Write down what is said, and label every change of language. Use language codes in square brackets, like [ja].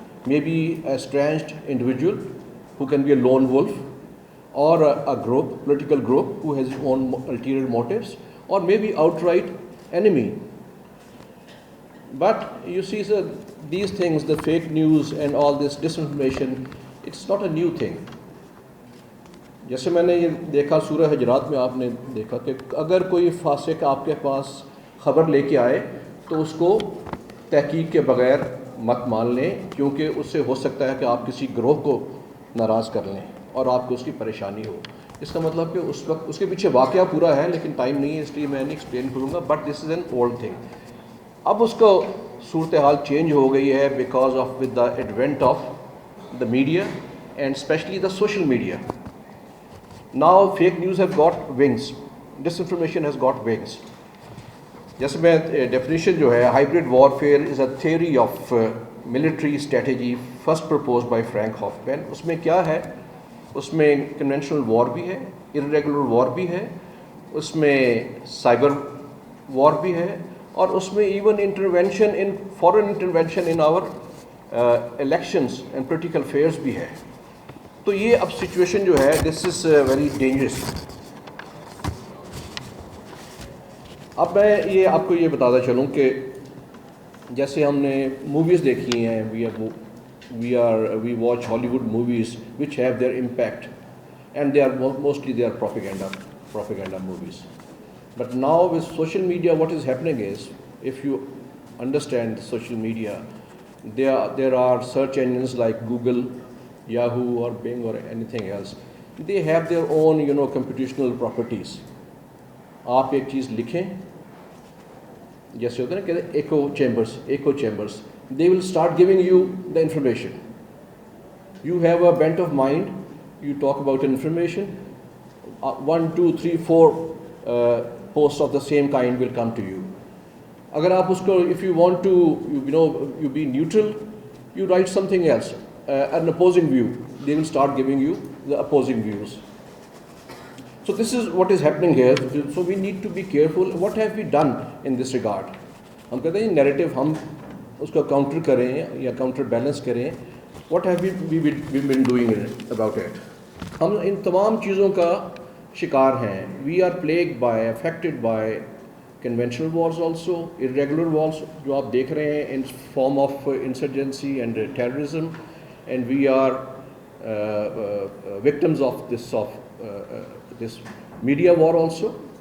[en] Maybe a strange individual who can be a lone wolf, or a group, political group who has its own ulterior motives, or maybe outright enemy. But you see, sir, these things, the fake news and all this disinformation, it's not a new thing. [ur] جیسے میں نے یہ دیکھا سورہ حجرات میں، آپ نے دیکھا کہ اگر کوئی فاسق آپ کے پاس خبر لے کے آئے تو اس کو تحقیق کے بغیر مت مان لیں، کیونکہ اس سے ہو سکتا ہے کہ آپ کسی گروہ کو ناراض کر لیں اور آپ کو اس کی پریشانی ہو۔ اس کا مطلب کہ اس وقت اس کے پیچھے واقعہ پورا ہے، لیکن ٹائم نہیں ہے اس لیے میں نہیں ایکسپلین کروں گا، [en] But this is an old thing. [ur] اب اس کو صورتحال چینج ہو گئی ہے [en] Because of with the advent of the media and especially the social media. Now fake news have got wings, disinformation has got wings. [ur] جیسے میں [en] definition [ur] جو ہے [en] hybrid warfare is a theory of military strategy first proposed by Frank Hoffman. [ur] اس میں کیا ہے؟ اس میں conventional war بھی ہے، irregular war بھی ہے، اس میں cyber war بھی ہے، اور اس میں [en] even intervention in foreign intervention in our elections and political affairs [ur] بھی ہے۔ تو یہ اب سچویشن جو ہے [en] This is very dangerous. [ur] اب میں یہ آپ کو یہ بتاتا چلوں کہ جیسے ہم نے موویز دیکھی ہیں، [en] We watch Hollywood movies which have their impact and they are mostly they are propaganda movies, but now with social media what is happening is if you understand social media there are search engines like Google, Yahoo or Bing or anything else, they have their own computational properties. [ur] آپ ایک چیز لکھیں، جیسے ہوتا ہے نا کہ eco chambers [en] they will start giving you the information. You have a bent of mind, you talk about information, 1, 2, 3, 4 posts of the same kind will come to you. [ur] اگر آپ اس کو [en] if you want to you be neutral, you write something else, an opposing view, they will start giving you the opposing views. So this is what is happening here. So we need to be careful. What have we done in this regard? [ur] ہم کہتے ہیں narrative ہم اس کو counter کریں یا counter balance کریں. [en] What have we been doing about it? [ur] ہم ان تمام چیزوں کا شکار ہیں. [en] We are plagued by, affected by conventional wars also, irregular wars [ur] جو آپ دیکھ رہے ہیں [en] in form of insurgency and terrorism, and we are victims of this media war also.